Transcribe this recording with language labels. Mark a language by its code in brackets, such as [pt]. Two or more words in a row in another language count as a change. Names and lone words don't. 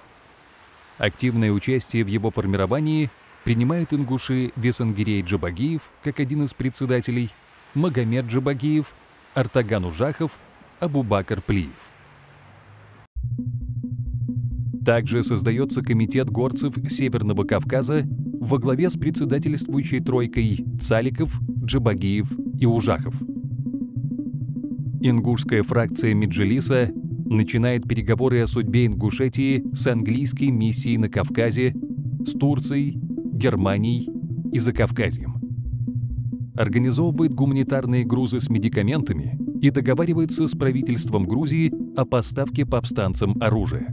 [ru] Активное участие в его формировании принимают ингуши Весангирей Джабагиев как один из председателей, Магомед Джабагиев, Артаган Ужахов, Абубакар Плиев. Также создается комитет горцев Северного Кавказа во главе с председательствующей тройкой Цаликов, Джабагиев и Ужахов. Ингушская фракция Меджилиса начинает переговоры о судьбе Ингушетии с английской миссией на Кавказе, с Турцией, Германией и Закавказьем. Организовывает гуманитарные грузы с медикаментами и договаривается с правительством Грузии о поставке повстанцам оружия.